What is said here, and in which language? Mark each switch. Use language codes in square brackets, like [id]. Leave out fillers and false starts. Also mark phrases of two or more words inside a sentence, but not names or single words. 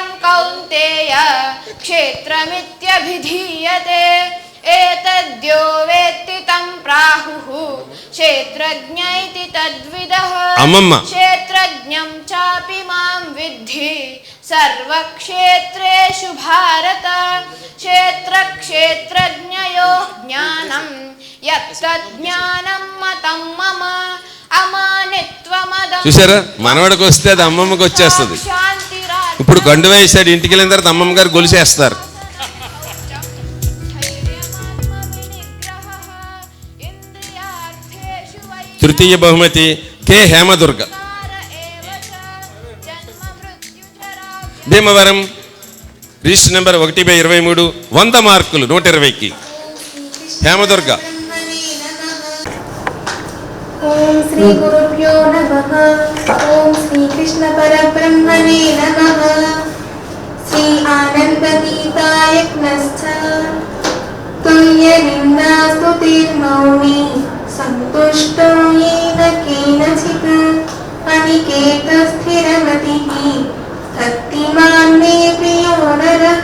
[sa] कौन्तेय क्षेत्रमित्यभिधीयते एतद्यो वेत्ति तं प्राहुः क्षेत्रज्ञ इति तद्विदः क्षेत्रज्ञं चापि मां विद्धि सर्वक्षेत्रेषु भारत क्षेत्रक्षेत्रज्ञयोः ज्ञानं यत्तज्ज्ञानं मतं मम అమానిత్వమదం. [te] చూసారా, మనవాడికి వస్తే అది అమ్మమ్మకి వచ్చేస్తుంది. ఇప్పుడు గండు వేసాడు, ఇంటికి వెళ్ళిన తర్వాత అమ్మమ్మ గారు గొలిసేస్తారు. తృతీయ బహుమతి కె హేమదుర్గ, భీమవరం, రిజిస్టర్ నెంబర్ 1/23, 100 మార్కులు 120కి. హేమదుర్గ. [sa] ओम श्री गुरुभ्यो नमः. ओम श्री कृष्ण परब्रह्मणे नमः. श्री आनंद गीताय नमः. तुल्य निंदा स्तुतिर्मौनि संतुष्टो येन केनचित् अनिकेत स्थिरमतिः भक्तिमान् मे प्रियो नरः.